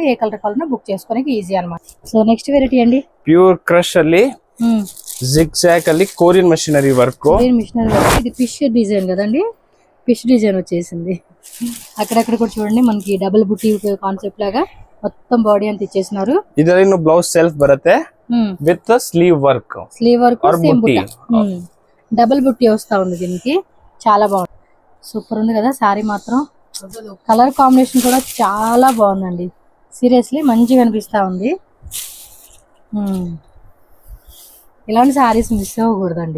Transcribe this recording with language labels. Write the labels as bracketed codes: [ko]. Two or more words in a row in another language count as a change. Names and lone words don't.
[te] ఏ కలర్ కావాలన్నా బుక్ చేసుకోవడానికి ఈజీ అన్నమాట. సో నెక్స్ట్ వెరైటీ అండి [en] pure crush [te] ಅಲ್ಲಿ [en] zig zag [te] ಅಲ್ಲಿ [en] Korean machinery work. [te] ఇది [en] fish design [te] కదండి, [en] fish design [te] వచ్చేసింది. అక్కడక్కడ కూడా చూడండి మనకి డబుల్ బుట్టి కాన్సెప్ట్ లాగా మొత్తం బాడీ అంతా ఇచ్చేసినారు. [kn] ಇದರಲ್ಲಿ ಬ್ಲೌಸ್ ಸೆಲ್ಫ್ ಬರುತ್ತೆ [en] with sleeve work. sleeve work same [te] బుట్టి, డబుల్ బుట్టి వస్తా ఉంది దీనికి. చాలా బాగుంది, సూపర్ ఉంది కదా సారీ మాత్రం. [en] colour combination [te] కూడా చాలా బాగుందండి, సీరియస్లీ మంచిగా అనిపిస్తా ఉంది. ఇలాంటి సారీస్ మిస్ అవ్వకూడదండి.